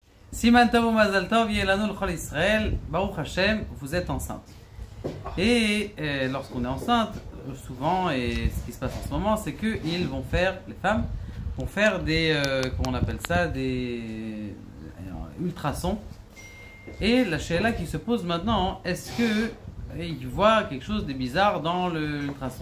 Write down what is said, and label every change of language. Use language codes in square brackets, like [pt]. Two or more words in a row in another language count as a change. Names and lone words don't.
[he] סימן טוב מזל טוב יהא לנו ולכל ישראל, ברוך השם, [fr] vous êtes enceinte. Et lorsqu'on est enceinte, souvent, et ce qui se passe en ce moment, c'est que ils vont faire, les femmes vont faire des, comment on appelle ça, des ultrasons. Et la shéla qui se pose maintenant, est-ce que ils voient quelque chose de bizarre dans l'ultrason?